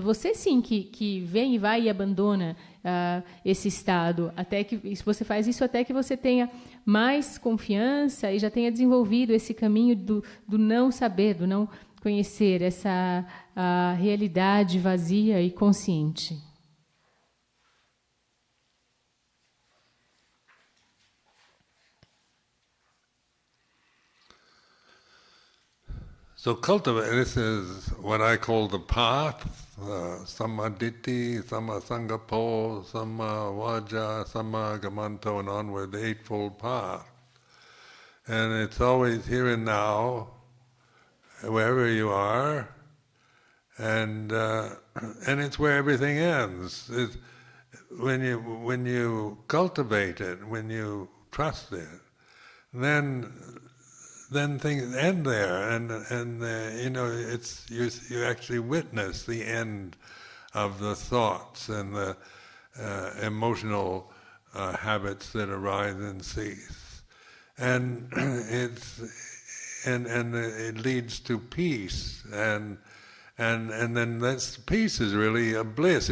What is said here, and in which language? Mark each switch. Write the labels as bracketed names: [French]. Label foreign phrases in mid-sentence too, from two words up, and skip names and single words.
[Portuguese] Você sim que vem e vai e abandona esse estado, até que você faz isso até que você tenha mais confiança e já tenha desenvolvido esse caminho do não saber, do não conhecer, essa realidade vazia e consciente. [English] So cultivate, this is what I call the path, [Pali] samma ditti, samma sangapo, samma vaja, samma gamanto, [English] and onward, the Eightfold Path. And it's always here and now, wherever you are, and it's where everything ends. When you cultivate it, when you trust it, then things end there, and it's you actually witness the end of the thoughts and the emotional habits that arise and cease, and it leads to peace, and then that's peace is really a bliss.